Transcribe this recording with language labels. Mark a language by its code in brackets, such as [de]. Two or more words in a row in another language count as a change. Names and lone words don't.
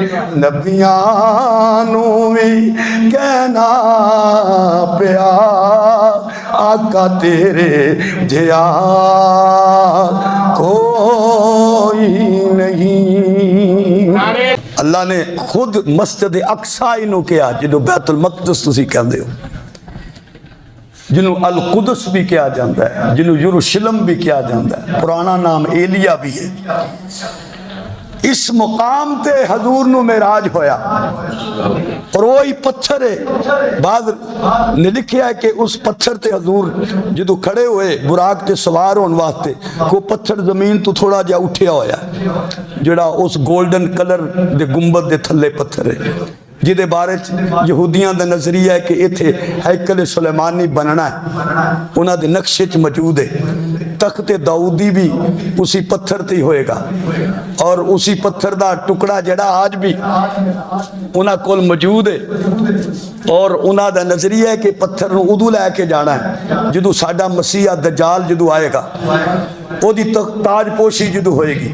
[pa] نبیانو بھی کہنا پیا آقا تیرے جیا کوئی نہیں. اللہ نے خود مسجد اقصا انہوں کیا جنہوں بیت المقدس تسی کہندے ہو جنہوں القدس بھی کیا جاندہ ہے جنہوں یروشلم بھی کیا جاندہ ہے پرانا نام ایلیا بھی ہے. اس مقام تے حضور نو معراج ہویا اور وہی پتھر ہے. بعض نے لکھیا ہے کہ اس پتھر تے حضور جدو کھڑے ہوئے براق تے سوار ہون واسطے کو پتھر زمین تو تھوڑا جا اٹھیا ہویا جڑا اس گولڈن کلر دے گنبد دے تھلے پتھر ہے جدے بارے یہودیاں دا نظریہ ہے کہ ایتھے ہیکل سلیمانی بننا ہے انہاں دے نقشے چ موجود ہے. تخت داؤدی بھی اسی پتھر تے ہوئے گا اور اسی پتھر دا ٹکڑا جڑا آج بھی انہاں کول موجود ہے اور انہاں دا نظریہ ہے کہ پتھر نو ادو لے کے جانا ہے جدو ساڈا مسیح دجال جدو آئے گا او دی تاج پوشی جدو ہوئے گی.